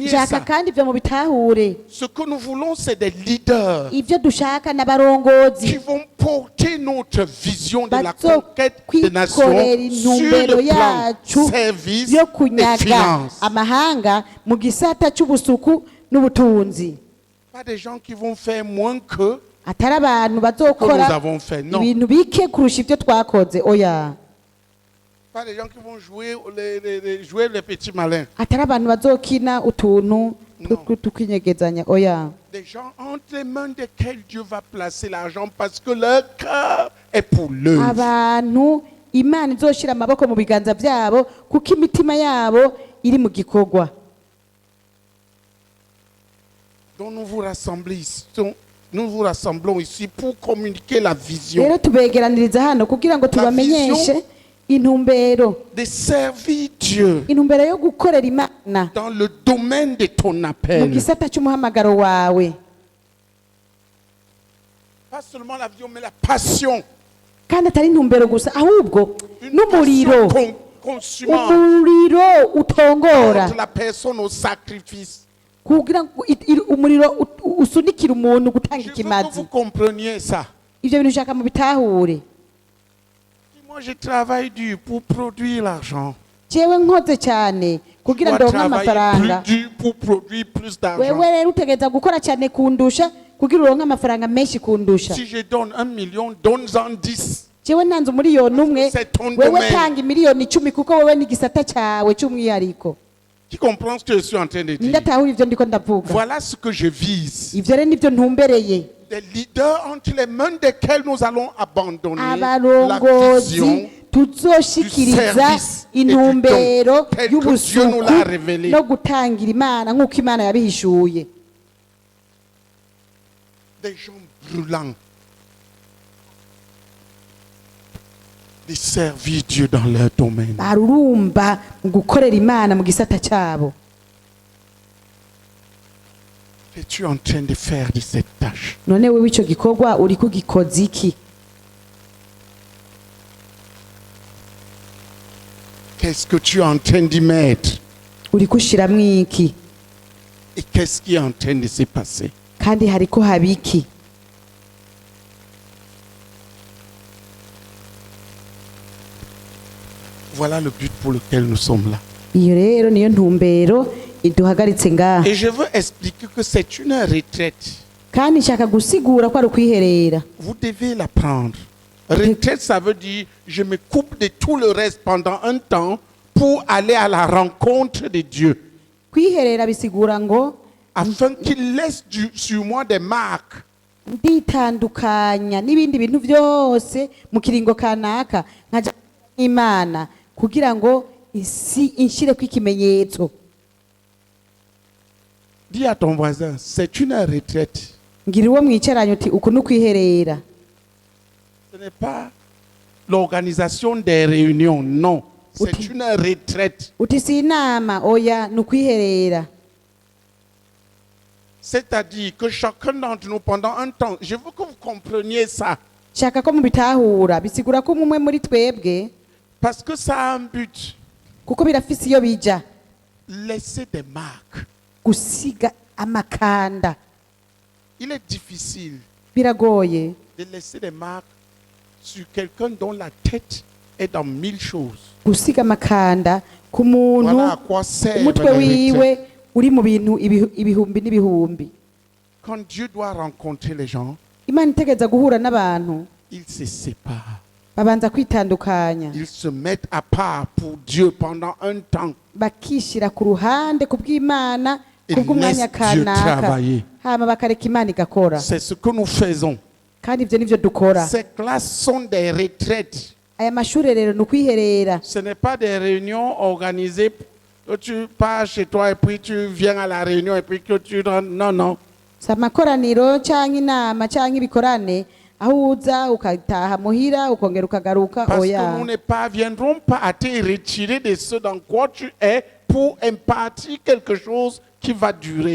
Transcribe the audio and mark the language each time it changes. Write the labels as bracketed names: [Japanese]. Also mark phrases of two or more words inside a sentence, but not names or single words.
[Rundi] nshaka [French] ça. [Rundi] kandi ibyo mubitahure. [French] Ce que nous voulons, c'est des leaders [Rundi] ibyo dushaka n'abarongozi [French] qui vont porter notre vision de la conquête des nations [Rundi] kwikorera [French] sur [Rundi] intumbero [French] le plan [Rundi] yacu [French] service [Rundi] yo [French] et [Rundi] kunyaga [French] finance. [Rundi] amahanga mu gisata cy'ubusuku n'ubutunzi. [French] Pas des gens qui vont faire moins que [Rundi] atari abantu [French] que nous [Rundi] bazokora [French] avons fait. Non. [Rundi] ibintu bike kurusha ibyo twakoze. oya, [French] Pas des gens qui vont jouer les petits malins. [Rundi] atari abantu bazokina utuntu tukinyegezanya. oya, [French] Des gens entre les mains desquels Dieu va placer l'argent parce que leur cœur est pour l'œuvre. [Rundi] abantu Imana izoshira amaboko mu biganza byabo kuko imitima yabo iri mu gikorwa. [French] Donc nous vous rassemblons ici pour communiquer la vision. [Rundi] rero tubegeraniriza hano kugira ngo tubamenyeshe intumbero, [French] de servir Dieu [Rundi] intumbero yo gukorera Imana [French] dans le domaine de ton [Rundi] mu [French] appel. [Rundi] gisata cy'umuhamagaro wawe. [French] Pas seulement la vision, mais la passion. [Rundi] kandi atari intumbero gusa, ahubwo n'umuriro, [French] Consumant [Rundi] umuriro utongora, [French] porte la personne au sacrifice. [Rundi] kugira ngo umuriro usunikira umuntu gutanga [French] Je veux que [Rundi] ikimazi. [French] vous compreniez ça. [Rundi] ibyo bintu ushaka mu bitahure. [French] Moi, je travaille dur pour produire l'argent. [Rundi] jewe nkoze cyane kugira [French] dois [Rundi] ndonke [French] travailler [Rundi] amafaranga, [French] plus dur pour produire plus d'argent. [Rundi] wewe rero utegereza gukora cyane kundusha kugira uronke amafaranga menshi kundusha. [French] Si je donne 1 million, donne-en 10. [Rundi] jewe ntanze umuriyoni umwe, wewe [French] domaine. [Rundi] tanga miliyoni 10 kuko wewe ni gisata cyawe cy'umwihariko. [French] Qui comprend ce que je suis en train de dire? [Rundi] ndatahura ibyo ndiko ndavuga. [French] Voilà ce que je vise. [Rundi] ibyo rero nibyo ntumbereye. [French] Des leaders entre les mains desquels nous allons abandonner la [Rundi] abarongozi [French] vision [Rundi] tuzoshikiriza [French] du service [Rundi] intumbero [French] tel que Dieu nous l'a [Rundi] y'ubusuku [French] révélé. [Rundi] no gutangira Imana nk'uko Imana yabihishuye. [French] Des gens brûlants. De servir Dieu dans leur domaine. [Rundi] barurumba mu gukorera Imana mu gisata cyabo. [French] qu'es-tu en train de faire de cette tâche? [Rundi] none wewe icyo gikorwa uri kugikoza iki? [French] Qu'est-ce que tu es en train d'y mettre? [Rundi] uri kushiramwo iki? [French] Et qu'est-ce qui est en train de se passer? [Rundi] kandi hariko haba iki? [French] Voilà le but pour lequel nous sommes là. [Rundi] iyo rero niyo ntumbero iduhagaritse ngaha, [French] Et je veux expliquer que c'est une retraite. kandi nshaka gusigura ko ari ukwiherera. Vous devez la prendre. Retraite, ça veut dire je me coupe de tout le reste pendant un temps pour aller à la rencontre de Dieu. [Rundi] Kwiherera bisigura ngo [French] afin qu'il laisse sur moi des marques. [Rundi] nditandukanya n'ibindi bintu byose mu kiringo kanaka nkaja n'Imana kugira ngo isi inshire kw'ikimenyetso. [French] Dis à ton voisin, c'est une retraite. [Rundi] ngira uwo mwicaranye uti uku ni ukwiherera. [French] Ce n'est pas l'organisation des réunions, non. C'est une retraite. [Rundi] uti si inama, oya ni ukwiherera. [French] C'est-à-dire que chacun d'entre nous, pendant un temps, je veux que vous compreniez ça. [Rundi] shaka ko mubitahura bisigura ko umwe muri twebwe, [French] parce que ça a un but. [Rundi] kuko birafise iyo bija. [French] Laisser des marques. [Rundi] gusiga amakanda. [French] Il est difficile [Rundi] biragoye [French] de laisser des marques sur quelqu'un dont la tête est dans 1000 choses. [Rundi] gusiga amakanda ku muntu [French] Voilà à quoi sert [Rundi] umutwe [French] la [Rundi] wiwe [French] retraite. [Rundi] uri mu bintu ibihumbi n'ibihumbi. [French] Quand Dieu doit rencontrer les gens, [Rundi] Imana itegeza guhura n'abantu, [French] ils se séparent. [Rundi] babanza kwitandukanya, [French] Ils se mettent à part pour Dieu pendant un temps. [Rundi] bakishira ku ruhande kubw'Imana [French] Et [Rundi] kubw'umwanya [French] laisse Dieu [Rundi] kanaka, [French] travailler. [Rundi] hama bakareka Imana igakora. [French] C'est ce que nous faisons. [Rundi] kandi ivyo nivyo dukora. [French] Ces classes sont des retraites. [Rundi] aya mashuri rero ni ukwiherera. [French] Ce n'est pas des réunions organisées. Tu pars chez toi et puis tu viens à la réunion et puis que tu rentres. Non, non. [Rundi] si amakoraniro cyangwa inama cyangwa ibikorane aho uza ukataha muhira ukongera ukagaruka, [French] Parce [Rundi] oya. [French] que nous ne parviendrons pas à te retirer de ce dans quoi tu es pour impartir quelque chose qui va durer.